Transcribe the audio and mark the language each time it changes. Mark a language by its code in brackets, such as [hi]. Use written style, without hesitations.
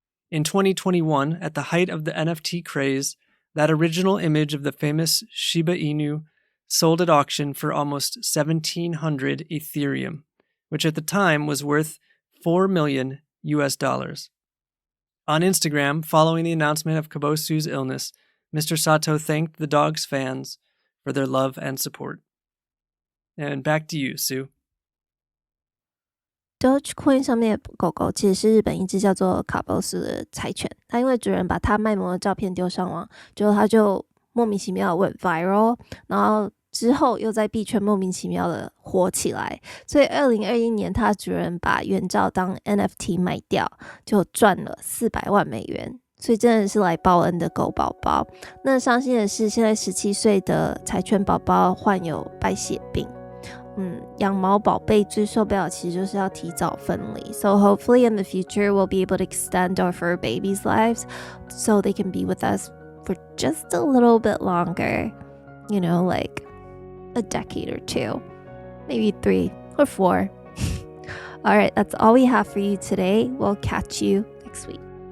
[en] In 2021, at the height of the NFT craze, that original image of the famous Shiba Inu sold at auction for almost 1,700 Ethereum, which at the time was worth $4 million US. On Instagram, following the announcement of Kabosu's illness, Mr. Sato thanked the dog's fans for their love and support. And back to you, Sue. [zh] Dogecoin 上面的狗狗其实是日本一只叫做卡波斯的柴犬，它因为主人把它卖萌的照片丢上网，结果它就莫名其妙的 [en] went viral， [zh] 然后之后又在币圈莫名其妙的火起来，所以2021年它主人把原照当 NFT 卖掉，就赚了400万美元，所以真的是来报恩的狗宝宝。那伤心的是，现在17岁的柴犬宝宝患有白血病。养毛宝贝最受不了其实就是要提早分离。 [en] So hopefully in the future we'll be able to extend our fur babies' lives so they can be with us for just a little bit longer. You know, like a decade or 2, maybe 3 or 4. All right, that's all we have for you today. We'll catch you next week.